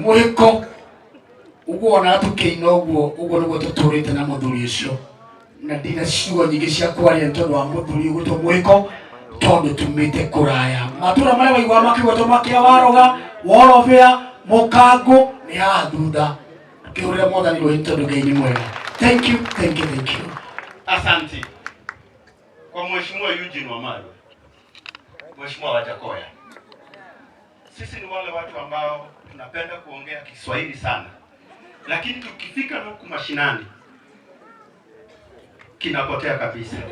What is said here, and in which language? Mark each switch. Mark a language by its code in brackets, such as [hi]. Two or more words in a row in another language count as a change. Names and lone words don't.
[ki] Mũhĩko ũguo ona tũkĩina ũguo nĩguo tũtũrĩte na mũthuri ũcio, na ndina ciugo nyingĩ cia kwaria tondũ wa mũthuri ũgwĩtwo Mũhĩko, tondũ tumĩte kũraya. Matũra marĩa waigua makĩgwetwo makĩa Waroga, Worobea, Mũkango nĩ haha thutha. Kĩhũrĩre Mwathani rũĩ tondũ Ngai nĩ mwega. [en] Thank you. [sw] Asante. Kwa Mheshimiwa Eugene Wamalwa, Mheshimiwa Wajakoya, sisi ni wale watu ambao tunapenda kuongea Kiswahili sana, lakini tukifika huku mashinani kinapotea kabisa.